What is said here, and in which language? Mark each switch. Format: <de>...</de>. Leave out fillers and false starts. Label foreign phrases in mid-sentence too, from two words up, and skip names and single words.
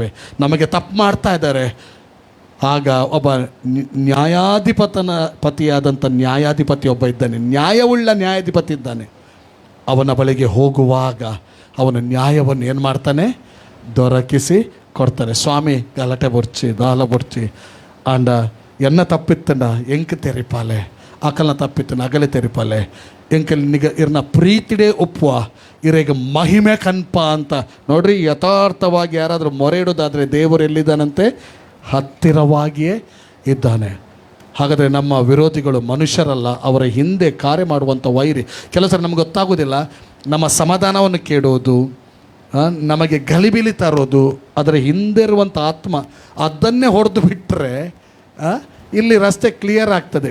<kn>ನಮಗೆ ತಪ್ಪು ಮಾಡ್ತಾ ಇದ್ದಾರೆ. ಆಗ ಒಬ್ಬ ಪತಿಯಾದಂಥ ನ್ಯಾಯಾಧಿಪತಿ ಒಬ್ಬ ಇದ್ದಾನೆ, ನ್ಯಾಯವುಳ್ಳ ನ್ಯಾಯಾಧಿಪತಿ ಇದ್ದಾನೆ. ಅವನ ಬಳಿಗೆ ಹೋಗುವಾಗ ಅವನ ನ್ಯಾಯವನ್ನು ಏನು ಮಾಡ್ತಾನೆ? ದೊರಕಿಸಿ ಕೊಡ್ತಾನೆ.</kn> <tcy>ಸ್ವಾಮಿ ಗಲಾಟೆ ದಾಲ ಬೊರ್ಚಿ ಆಂಡ ಎನ್ನ ತಪ್ಪಿತ್ತಂಡ ಎಂಕ್ ತೆರಿಪಾಲೆ, ಆಕಲ್ನ ತಪ್ಪಿತ್ತನ ಅಗಲೆ ತೆರಿಪಾಲೆ, ಎಂಕಲ್ ನಿಗ ಇರ್ನ ಪ್ರೀತಿಡೇ ಒಪ್ಪುವ ಇರೇಗ ಮಹಿಮೆ ಕನ್ಪ ಅಂತ.</tcy> <kn>ನೋಡ್ರಿ, ಯಥಾರ್ಥವಾಗಿ ಯಾರಾದರೂ ಮೊರೆ ಇಡೋದಾದರೆ ದೇವರು ಎಲ್ಲಿದ್ದಾನಂತೆ? ಹತ್ತಿರವಾಗಿಯೇ ಇದ್ದಾನೆ. ಹಾಗಾದರೆ ನಮ್ಮ ವಿರೋಧಿಗಳು ಮನುಷ್ಯರಲ್ಲ, ಅವರ ಹಿಂದೆ ಕಾರ್ಯ ಮಾಡುವಂಥ ವೈರಿ. ಕೆಲಸ ನಮ್ಗೆ ಗೊತ್ತಾಗೋದಿಲ್ಲ. ನಮ್ಮ ಸಮಾಧಾನವನ್ನು ಕೇಳೋದು, ನಮಗೆ ಗಲಿಬಿಲಿ ತರೋದು, ಅದರ ಹಿಂದೆ ಇರುವಂಥ ಆತ್ಮ, ಅದನ್ನೇ ಹೊಡೆದು ಬಿಟ್ಟರೆ ಇಲ್ಲಿ ರಸ್ತೆ ಕ್ಲಿಯರ್ ಆಗ್ತದೆ.</kn>